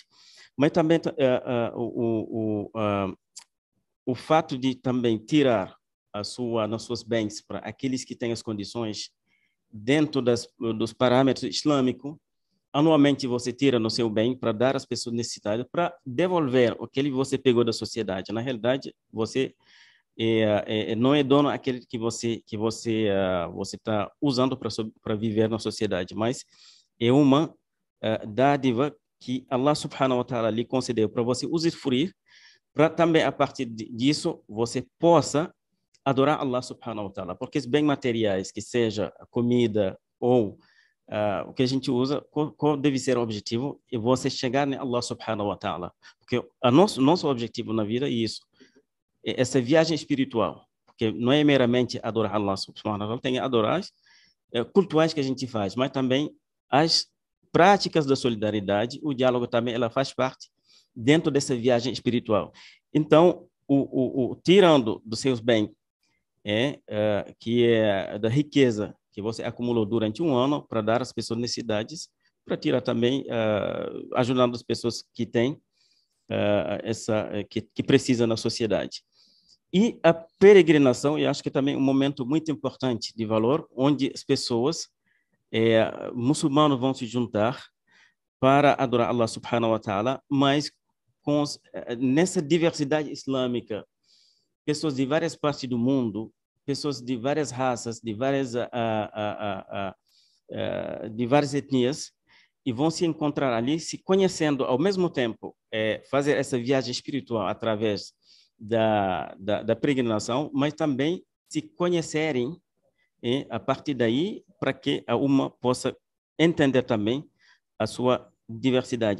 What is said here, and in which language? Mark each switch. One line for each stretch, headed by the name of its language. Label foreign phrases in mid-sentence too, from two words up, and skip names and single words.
Portuguese: Mas também o fato de também tirar nos seus bens para aqueles que têm as condições dentro dos parâmetros islâmicos, anualmente você tira no seu bem para dar às pessoas necessitadas, para devolver o que você pegou da sociedade. Na realidade, você não é dono aquele que você está usando para viver na sociedade, mas é uma dádiva que
Arabic: الله سبحانه وتعالى
Portuguese: lhe concedeu para você usufruir, para também a partir disso você possa adorar
Arabic: الله سبحانه وتعالى,
Portuguese: porque os bens materiais, que seja comida ou o que a gente usa, qual deve ser o objetivo? É você chegar em
Arabic: الله سبحانه وتعالى.
Portuguese: Porque nosso objetivo na vida é isso. É essa viagem espiritual. Porque não é meramente adorar
Arabic: الله سبحانه وتعالى,
Portuguese: tem adorar cultuais que a gente faz, mas também as práticas da solidariedade, o diálogo também, ela faz parte dentro dessa viagem espiritual. Então, tirando dos seus bens, que é da riqueza que você acumulou durante um ano para dar às pessoas necessidades, para tirar também, ajudando as pessoas que têm que precisam na sociedade. E a peregrinação, eu acho que também é um momento muito importante de valor, onde as pessoas muçulmanos vão se juntar para adorar
Arabic: الله سبحانه وتعالى,
Portuguese: mas nessa diversidade islâmica, pessoas de várias partes do mundo, pessoas de várias raças, de várias etnias, e vão se encontrar ali, se conhecendo ao mesmo tempo, fazer essa viagem espiritual através da peregrinação, mas também se conhecerem a partir daí, para que a uma possa entender também a sua diversidade.